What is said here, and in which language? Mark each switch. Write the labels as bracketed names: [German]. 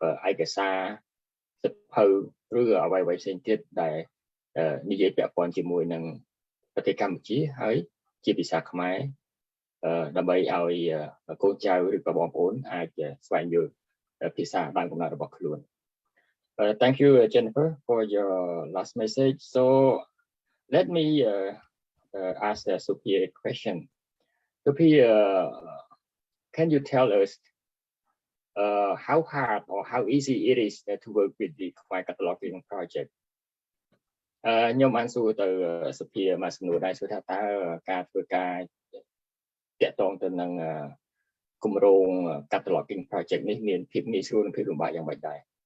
[Khmer] ឯកសារសិភៅឬអ្វីៗផ្សេងទៀតដែលនិយាយពាក់ព័ន្ធជាមួយនឹងប្រទេសកម្ពុជាហើយជាភាសាខ្មែរដើម្បីឲ្យកូនចៅឬក៏បងប្អូនអាចស្វែងយល់ភាសាដើមកំណើតរបស់ខ្លួន [English] Thank you Jennifer for your last message. So let me ask Sophia a question. Sophia, can you tell us how hard or how easy it is to work with the Khmer cataloging project? [Khmer] ខ្ញុំបានសួរទៅសុភាមួយសំណួរដែរសួរថាតើការធ្វើការតាក់ទងទៅនឹងគម្រោង cataloging project នេះមានភាពងាយស្រួលនិងភាពលំបាកយ៉ាងម៉េចដែរ